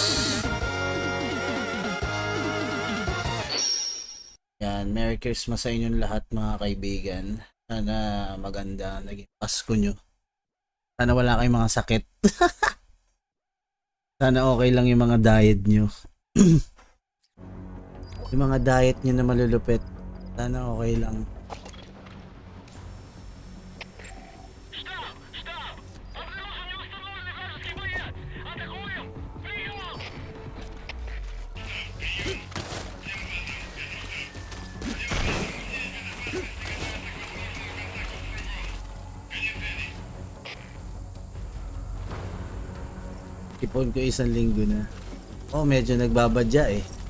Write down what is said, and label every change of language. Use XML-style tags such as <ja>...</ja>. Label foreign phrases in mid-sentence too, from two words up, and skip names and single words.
<tl>Yan,</tl> <en>Merry Christmas</en> <tl>sa inyong lahat mga kaibigan. Sana maganda naging Pasko nyo. Sana wala kayong mga sakit. Sana okay lang yung mga diet nyo. Yung mga diet nyo na malulupit. Sana okay lang.</tl> <ru>Штаб! Штаб! Обнаружен неустановленный вражеский боец! Атакуем! Прием!</ru> <tl>Ipon ko 1 linggo na. Oh, medyo nagbabadya eh.</tl>